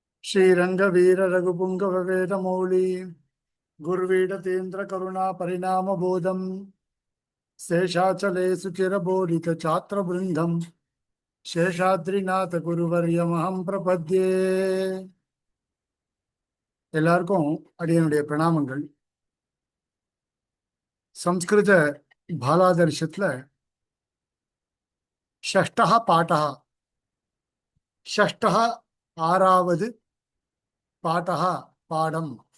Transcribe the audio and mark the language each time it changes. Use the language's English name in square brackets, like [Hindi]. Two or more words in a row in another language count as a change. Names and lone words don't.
[Sanskrit] श्रीरंगवीर रघुपुंगव वेदमौली गुर्वीडतेन्द्र करुणा परिणाम बोधम शेषाचले सुचिरबोधित छात्र बृंदम शेषाद्रिनाथ गुरुवर्यमहं प्रपद्ये. [Tamil] எல்லாருக்கும் அடியனுடைய பிரணாமங்கள். சம்ஸ்கிருத பாலாதர்ஷத்துல [Sanskrit] षष्ठः पाठः, [Tamil] ஷஷ்டஹ ஆறாவது, பாடஹ பாடம்.